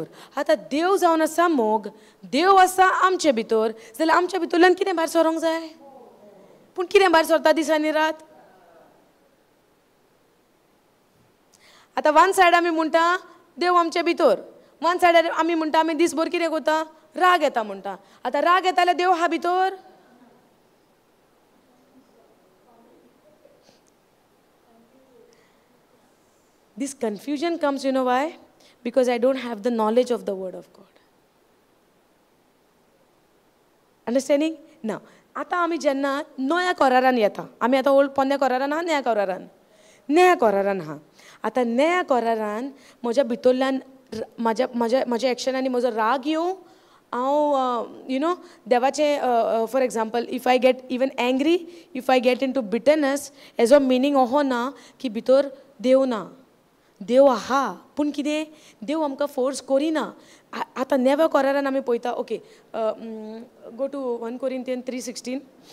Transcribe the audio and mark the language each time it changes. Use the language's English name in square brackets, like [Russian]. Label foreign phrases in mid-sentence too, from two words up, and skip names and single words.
[Konkani] आतां देव जावन आसा मोग, देव आसा आमचे भितर, जाल्यार आमच्या भितरल्यान कितें भायर सरोंक जाय? पूण कितें भायर सरता दिसांनी रात? आतां [English] one side [Konkani] आमी म्हणटा देव आमचे भितर, [English] one side [Konkani] आमी म्हणटा आमी दीसभर कितें करता? राग येता म्हणटा. आतां राग येता जाल्यार देव आहा भितर? [English] This confusion comes, you know why? Because I don't have the knowledge of the word of God. Understanding? Now, [Konkani] आतां आमी जेन्ना नव्या कोरारान येता, आमी आतां ओल्ड पोन्न्या कोरारान आहा, नया कोरारान? नया कोरारान आहा. आतां नया कोरारान म्हज्या भितरल्यान म्हज्या एक्शनांनी म्हजो राग येवं, हांव [English] you know [Konkani] देवाचें [English] for example if I get even angry, if I get into bitterness, [Konkani] हेजो मिनींग अहो ना की भितर देव ना. देव आहा, पूण कितें? देव आमकां फोर्स करिना. आतां नेव्या कोरारान आमी पळयता. [English] okay, go to 1 Corinthians 3:16.